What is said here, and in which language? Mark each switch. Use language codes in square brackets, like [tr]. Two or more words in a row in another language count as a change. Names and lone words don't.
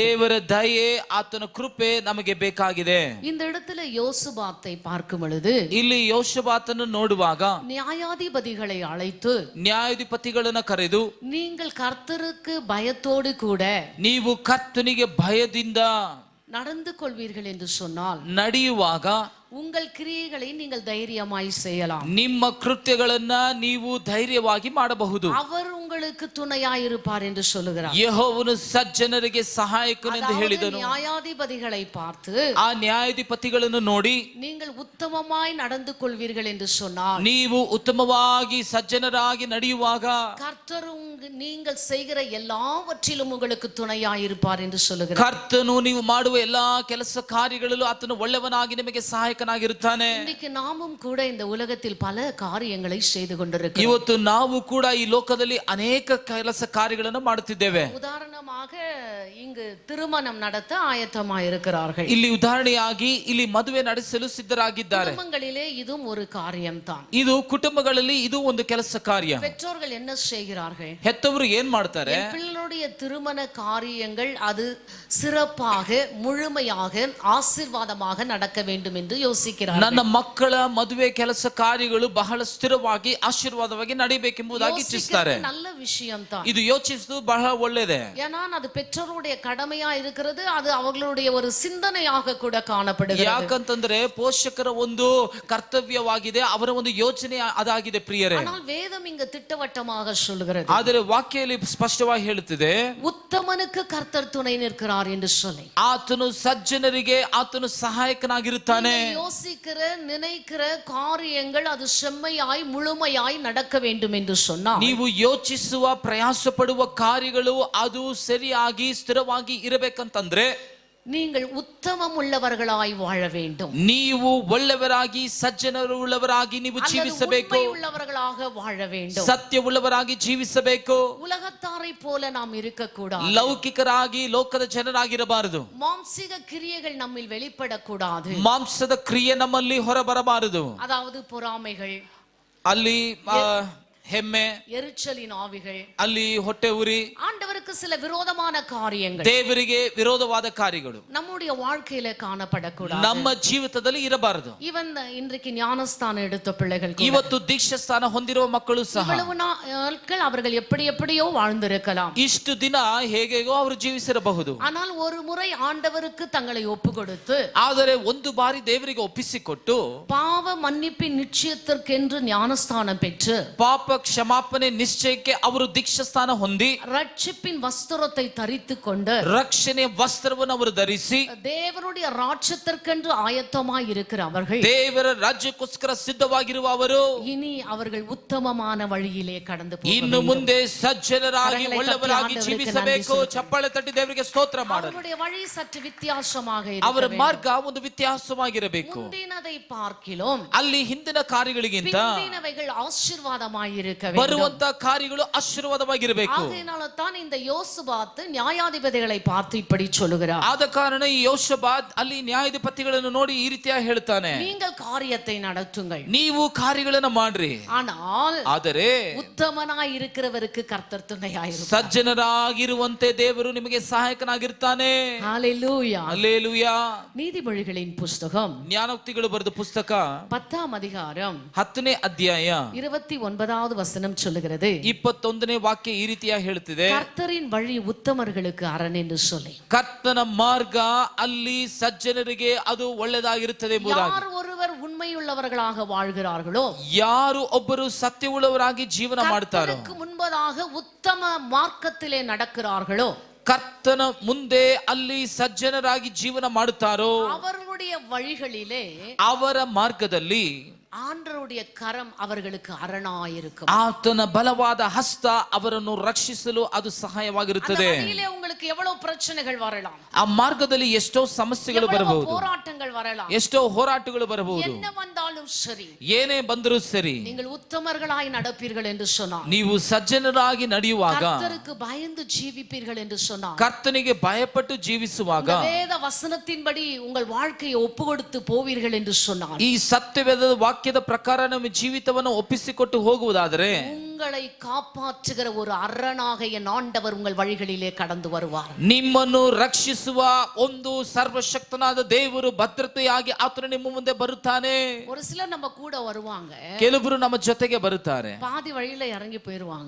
[kn] ದೇವರ ದಯೆ, ಆತನ ಕೃಪೆ ನಮಗೆ ಬೇಕಾಗಿದೆ. [ta] இந்த இடத்துல யோசுபாத்தை பார்க்கும் பொழுது [kn] ಇಲ್ಲಿ ಯೋಷಬಾತನ್ನು ನೋಡುವಾಗ [ta] நியாயாதிபதிகளை அழைத்து [kn] ನ್ಯಾಯಾಧಿಪತಿಗಳನ್ನ ಕರೆದು [ta] நீங்கள் கர்த்தருக்கு பயத்தோடு கூட [kn] ನೀವು ಕರ್ತನಿಗೆ ಭಯದಿಂದ [ta] நடந்து கொள்வீர்கள் என்று சொன்னால் [kn] ನಡೆಯುವಾಗ [ta] உங்கள் கிரியைகளை நீங்கள் தைரியமாய் செய்யலாம். [kn] ನಿಮ್ಮ ಕೃತ್ಯಗಳನ್ನ ನೀವು ಧೈರ್ಯವಾಗಿ ಮಾಡಬಹುದು. [ta] அவர் உங்களுக்கு துணையாயிருப்பார் என்று சொல்லுகிறார். [kn] ಯೆಹೋವನು ಸಜ್ಜನರಿಗೆ ಸಹಾಯಕನೆಂದು ಹೇಳಿದನು. [ta] நியாயாதிபதிகளை பார்த்து [kn] ಆ ನ್ಯಾಯಾಧಿಪತಿಗಳನ್ನು ನೋಡಿ [ta] நீங்கள் உத்தமமாய் நடந்து கொள்வீர்கள் என்று சொன்னால் [kn] ನೀವು ಉತ್ತಮವಾಗಿ ಸಜ್ಜನರಾಗಿ ನಡೆಯುವಾಗ [ta] கர்த்தர் நீங்கள் செய்கிற எல்லாவற்றிலும் உங்களுக்கு துணையாயிருப்பார் என்று சொல்லுகிறார். [kn] ಕರ್ತನು ನೀವು ಮಾಡುವ ಎಲ್ಲಾ ಕೆಲಸ ಕಾರ್ಯಗಳಲ್ಲೂ ಆತನು ಒಳ್ಳೆಯವನಾಗಿ ನಿಮಗೆ ಸಹಾಯಕನಾಗಿರುತ್ತಾನೆ. [ta] இன்னைக்கு நாமும் கூட இந்த உலகத்தில் பல காரியங்களை செய்து கொண்டிருக்கிறோம். [kn] ಇವತ್ತು ನಾವು ಕೂಡ ಈ ಲೋಕದಲ್ಲಿ ಅನೇಕ ಕೆಲಸ ಕಾರ್ಯಗಳನ್ನು ಮಾಡುತ್ತಿದ್ದೇವೆ. [ta] உதாரணமாக இங்கு திருமணம் நடத்த ஆயத்தமாயிருக்கிறார்கள். [kn] ಇಲ್ಲಿ ಉದಾಹರಣೆಯಾಗಿ ಇಲ್ಲಿ ಮದುವೆ ನಡೆಸಲು ಸಿದ್ಧರಾಗಿದ್ದಾರೆ. [ta] குடும்பங்களிலே இதுவும் ஒரு காரியம்தான். [kn] ಇದು ಕುಟುಂಬಗಳಲ್ಲಿ ಇದು ಒಂದು ಕೆಲಸ ಕಾರ್ಯ. [ta] பெற்றோர்கள் என்ன செய்கிறார்கள்? [kn] ಹೆತ್ತವರು ಏನ್ ಮಾಡ್ತಾರೆ? [ta] பிள்ளைகளுடைய திருமண காரியங்கள் அது சிறப்பாக முழுமையாக ஆசீர்வாதமாக நடக்க வேண்டும் என்று யோசிக்கிறார்கள். [kn] ನನ್ನ ಮಕ್ಕಳ ಮದುವೆ ಕೆಲಸ ಕಾರ್ಯಗಳು ಬಹಳ ಸ್ಥಿರವಾಗಿ ಆಶೀರ್ವಾದವಾಗಿ ನಡೆಯಬೇಕೆಂಬುದಾಗಿ ಇಚ್ಛಿಸುತ್ತಾರೆ. [ta] நல்ல விஷயம்தான். [kn] ಇದು ಯೋಚಿಸುವುದು ಬಹಳ ಒಳ್ಳೆಯದೇ. [ta] ஏன்னா அது பெற்றோருடைய கடமையா இருக்கிறது, அது அவர்களுடைய ஒரு சிந்தனையாக கூட காணப்படுகிறது. [kn] ಯಾಕಂತಂದ್ರೆ ಪೋಷಕರ ಒಂದು ಕರ್ತವ್ಯವಾಗಿದೆ, ಅವರ ಒಂದು ಯೋಚನೆ ಅದಾಗಿದೆ ಪ್ರಿಯರೇ. [ta] ஆனால் வேதம் இங்க திட்டவட்டமாக சொல்லுகிறது, [kn] ಆದರೆ ವಾಕ್ಯದಲ್ಲಿ ಸ್ಪಷ್ಟವಾಗಿ ಹೇಳುತ್ತಿದೆ, [ta] உத்தமனுக்கு கர்த்தர் துணை நிற்கிறார் என்று சொல்லி. [kn] ಆತನು ಸಜ್ಜನರಿಗೆ ಆತನು ಸಹಾಯಕನಾಗಿರುತ್ತಾನೆ. [ta] யோசிக்கிற நினைக்கிற காரியங்கள் அது செம்மையாய் முழுமையாய் நடக்க வேண்டும் என்று சொன்னால் [kn] ನೀವು ಯೋಚಿಸುವ ಪ್ರಯಾಸ ಪಡುವ ಕಾರ್ಯಗಳು ಅದು ಸರಿಯಾಗಿ ಸ್ಥಿರವಾಗಿ ಇರಬೇಕಂತಂದ್ರೆ [ta] நீங்கள் உத்தமம் உள்ளவர்களாய் வாழ வேண்டும். [kn] ನೀವು ಒಳ್ಳೆಯವರಾಗಿ ಸಜ್ಜನರುಳ್ಳವರಾಗಿ ನೀವು ಜೀವಿಸಬೇಕು. [ta] உண்மை உள்ளவர்களாக வாழ வேண்டும். [kn] ಸತ್ಯವುಳ್ಳವರಾಗಿ ಜೀವಿಸಬೇಕು. [ta] உலகத்தாரை போல நாம் இருக்கக்கூடாது. [kn] ಲೌಕಿಕರಾಗಿ ಲೋಕದ ಜನರಾಗಿರಬಾರದು. [ta] மாம்சீக கிரியைகள் நம்மில் வெளிப்படக்கூடாது. [kn] ಮಾಂಸದ ಕ್ರಿಯೆ ನಮ್ಮಲ್ಲಿ ಹೊರಬರಬಾರದು. [ta] அதாவது பொறாமைகள், [kn] ಅಲ್ಲಿ ಹೆಮ್ಮೆ, [ta] எரிச்சலின் ஆவிகள், [kn] ಅಲ್ಲಿ ಹೊಟ್ಟೆ ಉರಿ, [ta] ஆண்டவருக்கு சில விரோதமான காரியங்கள் [kn] ದೇವರಿಗೆ ವಿರೋಧವಾದ ಕಾರ್ಯಗಳು [ta] நம்முடைய வாழ்க்கையில காணப்படக்கூடாது. [kn] ನಮ್ಮ ಜೀವಿತದಲ್ಲಿ ಇರಬಾರದು. [ta] ಇವನ್ இன்றைக்கு ஞானஸ்தானம் எடுத்த பிள்ளைகள் கூட, [kn] ಇವತ್ತು ದೀಕ್ಷಾಸ್ಥಾನ ಹೊಂದಿರುವ ಮಕ್ಕಳು ಸಹ [ta] இவ்வளவு நாட்கள் அவர்கள் எப்படியோ வாழ்ந்திருக்கலாம். [kn] ಇಷ್ಟು ದಿನ ಹೇಗೆಗೋ ಅವರು ಜೀವಿಸಿರಬಹುದು. [ta] ஆனால் ஒரு முறை ஆண்டவருக்கு தங்களை ஒப்பு கொடுத்து [kn] ಆದರೆ ಒಂದು ಬಾರಿ ದೇವರಿಗೆ ಒಪ್ಪಿಸಿಕೊಟ್ಟು [ta] பாவ மன்னிப்பின் நிச்சயத்திற்கென்று ஞானஸ்தானம் பெற்று [kn] ಪಾಪ ಕ್ಷಮಾಪಣೆ ನಿಶ್ಚಯಕ್ಕೆ ಅವರು ದೀಕ್ಷಾಸ್ಥಾನ ಹೊಂದಿ [ta] ரட்சிப்பின் வஸ்திரத்தை தரித்து கொண்டு [kn] ರಕ್ಷಣೆ ವಸ್ತ್ರವನ್ನು ಅವರು ಧರಿಸಿ [ta] தேவனுடைய ராட்சத்திற்கென்று ஆயத்தமாய் இருக்கிற அவர்கள் [kn] ದೇವರ ರಾಜ್ಯಕ್ಕೋಸ್ಕರ ಸಿದ್ಧವಾಗಿರುವ ಅವರು [ta] இனி அவர்கள் உத்தமமான வழியிலே கடந்து [kn] ಇನ್ನು ಮುಂದೆ ಸಜ್ಜನರಾಗಿ ಒಳ್ಳೆಯವರಾಗಿ ಜೀವಿಸಬೇಕು. ಚಪ್ಪಾಳೆ ತಟ್ಟಿ ದೇವರಿಗೆ ಸ್ತೋತ್ರ ಮಾಡಲು. [ta] அவருடைய வழி சற்று வித்தியாசமாக [kn] ಅವರ [ta] இருக்க [kn] ಮಾರ್ಗ ಒಂದು ವ್ಯತ್ಯಾಸವಾಗಿರಬೇಕು. [ta] முந்தினதை பார்க்கிலும் [kn] ಅಲ್ಲಿ ಹಿಂದಿನ ಕಾರ್ಯಗಳಿಗಿಂತ [ta] பிந்தினவைகள் ஆசீர்வாதமாய் இருக்க வேண்டும். [kn] ಬರುವಂತ ಕಾರ್ಯಗಳು ಆಶೀರ್ವಾದವಾಗಿರಬೇಕು. [ta] அதனால தான் இந்த யோசுபாத் நியாயாதிபதிகளை பார்த்து இப்படி சொல்லுகிறார். [kn] ಆದ ಕಾರಣ ಈ ಯೋಷಬಾತ್ ಅಲ್ಲಿ ನ್ಯಾಯಾಧಿಪತಿಗಳನ್ನು ನೋಡಿ ಈ ರೀತಿಯಾಗಿ ಹೇಳ್ತಾನೆ, [ta] நீங்கள் காரியத்தை நடத்துங்கள், [kn] ನೀವು ಕಾರ್ಯಗಳನ್ನು ಮಾಡ್ರಿ, [ta] ஆனால் [kn] ಆದರೆ [ta] உத்தமனாய் இருக்கிறவருக்கு கர்த்தர் துணையாயிருப்பார். [kn] ಸಜ್ಜನರಾಗಿರುವಂತೆ ದೇವರು ನಿಮಗೆ ಸಹಾಯಕನಾಗಿರ್ತಾನೆ. [ta] ஹalleluya. [kn] ಹಲ್ಲೆಲೂಯಾ. [ta] நீதிமொழிகளின் புஸ்தகம் [kn] ಜ್ಞಾನೋಕ್ತಿಗಳು ಬರೆದ ಪುಸ್ತಕ [ta] 10ஆம் அதிகாரம் [kn] 10ನೇ ಅಧ್ಯಾಯ [ta] 29வது வசனம் சொல்லுகிறது, [kn] 21ನೇ ವಾಕ್ಯ ಈ ರೀತಿಯಾಗಿ ಹೇಳ್ತಿದೆ, [ta] கர்த்தரின் வழி உத்தமர்களுக்கு அரண் என்று சொல்லி. [kn] ಕರ್ತನ ಮಾರ್ಗ ಅಲ್ಲಿ ಸಜ್ಜನರಿಗೆ ಅದು ಒಳ್ಳೆದಾಗಿರುತ್ತದೆ ಎಂಬುದಾಗಿ. [ta] யார் ஒருவர் உண்மையுள்ளவர்களாக வாழ்கிறார்களோ, [kn] ಯಾರು ಒಬ್ಬರು ಸತ್ಯವುಳ್ಳವರಾಗಿ ಜೀವನ ಮಾಡ್ತಾರೋ, [ta] கர்த்தருக்கு முன்பதாக உத்தம மார்க்கத்திலே நடக்கிறார்களோ, [kn] ಕರ್ತನ ಮುಂದೆ ಅಲ್ಲಿ ಸಜ್ಜನರಾಗಿ ಜೀವನ ಮಾಡುತ್ತಾರೋ, [ta] அவர்களுடைய வழிகளிலே [kn] ಅವರ ಮಾರ್ಗದಲ್ಲಿ [ta] ஆண்டவருடைய கரம் அவர்களுக்கு அரணாயிருக்கும். [kn] ಆತನ ಬಲವಾದ ಹಸ್ತ ಅವರನ್ನು ರಕ್ಷಿಸಲು ಅದು ಸಹಾಯವಾಗಿರುತ್ತದೆ. [ta] உங்களுக்கு எவ்வளவு பிரச்சனைகள் வரலாம், [kn] ಆ ಮಾರ್ಗದಲ್ಲಿ ಎಷ್ಟೋ ಸಮಸ್ಯೆಗಳು ಬರಬಹುದು, [ta] போராட்டங்கள் வரலாம், [kn] ಎಷ್ಟೋ ಹೋರಾಟಗಳು ಬರಬಹುದು. [ta] என்ன வந்தாலும் சரி, [kn] ಏನೇ ಬಂದರೂ ಸರಿ, [ta] நீங்கள் உத்தமர்களாய் நடப்பீர்கள் என்று சொன்னார், [kn] ನೀವು ಸಜ್ಜನರಾಗಿ ನಡೆಯುವಾಗ, [ta] கர்த்தருக்கு பயந்து ஜீவிப்பீர்கள் என்று சொன்னார், [kn] ಕರ್ತನಿಗೆ ಭಯಪಟ್ಟು ಜೀವಿಸುವಾಗ, [ta] வேத வசனத்தின்படி உங்கள் வாழ்க்கையை ஒப்பு கொடுத்து போவீர்கள் என்று சொன்னார், [kn] ಈ ಸತ್ಯವೇದ ವಾಕ್ಯದ ಪ್ರಕಾರ ನಮ್ಮ ಜೀವಿತವನ್ನು ಒಪ್ಪಿಸಿಕೊಟ್ಟು ಹೋಗುವುದಾದರೆ, [ta] உங்களை காப்பாற்றுகிற ஒரு அரணாக என் ஆண்டவர் உங்கள் வழிகளிலே கடந்து வருவார். [kn] ನಿಮ್ಮನ್ನು ರಕ್ಷಿಸುವ ಒಂದು ಸರ್ವಶಕ್ತನಾದ ದೇವರು ಭದ್ರತೆಯಾಗಿ ಆತನು ನಿಮ್ಮ ಮುಂದೆ ಬರುತ್ತಾನೆ. [ta] ஒரு சிலர் நம்ம கூட வருவாங்க, [kn] ಕೆಲವರು ನಮ್ಮ ಜೊತೆಗೆ ಬರುತ್ತಾರೆ, [ta] பாதி வழியில இறங்கி போயிருவாங்க.